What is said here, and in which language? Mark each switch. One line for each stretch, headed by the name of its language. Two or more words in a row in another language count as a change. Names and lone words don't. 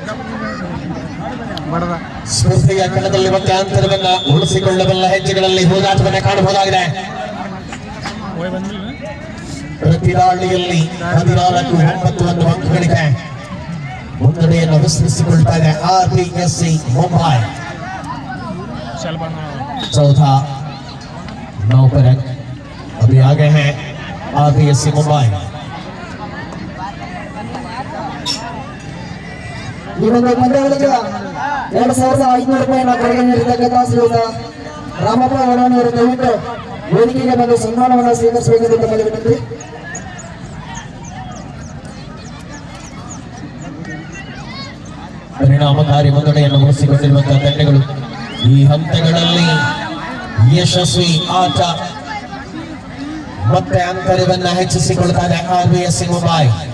Kannada: ಸ್ಪರ್ಧೆಯ ಕಣದಲ್ಲಿ ಮತ್ತೆ ಅಂತರವನ್ನ ಉಳಿಸಿಕೊಳ್ಳಬಲ್ಲ ಹೆಜ್ಜೆಗಳಲ್ಲಿ ಹೋರಾಟವನ್ನು ಕಾಣಬಹುದಾಗಿದೆ. ಪ್ರತಿ ದಾಳಿಯಲ್ಲಿ 14-9 ಅಂಕಗಳಿಗೆ ಮುನ್ನಡೆಯನ್ನು ವಿಸ್ತರಿಸಿಕೊಳ್ತಾ ಇದೆ ಆರ್ಬಿಎಸ್ಸಿ ಮುಂಬೈ.
Hindi: चौथा 9 पर अंक अभी आगे हैं आरबीएससी मुंबई.
Kannada: ಈ ಒಂದು ಪಂದ್ಯಗಳಿಗೆ 2500 ರೂಪಾಯಿನ ಕೊಡುಗೆ ನೀಡಿರ್ತಕ್ಕಂಥ ಶ್ರೀಯುತ ರಾಮಪ್ಪ ವಡಾಣಿಯವರು ದಯವಿಟ್ಟು ವೇದಿಕೆಗೆ ಬಂದು ಸನ್ಮಾನವನ್ನು ಸ್ವೀಕರಿಸಬೇಕೆಂದು ತಮ್ಮಲ್ಲಿ ವಿನಂತಿ. ಪರಿಣಾಮಕಾರಿ ಮುನ್ನಡೆಯನ್ನು ಉಳಿಸಿಕೊಂಡಿರುವಂತಹ ತಂಡಗಳು ಈ ಹಂತಗಳಲ್ಲಿ ಯಶಸ್ವಿ ಆಟ ಮತ್ತೆ ಅಂತರವನ್ನ ಹೆಚ್ಚಿಸಿಕೊಳ್ತಾರೆ ಆರ್ಬಿಎಸ್ಸಿ ಮುಂಬೈ.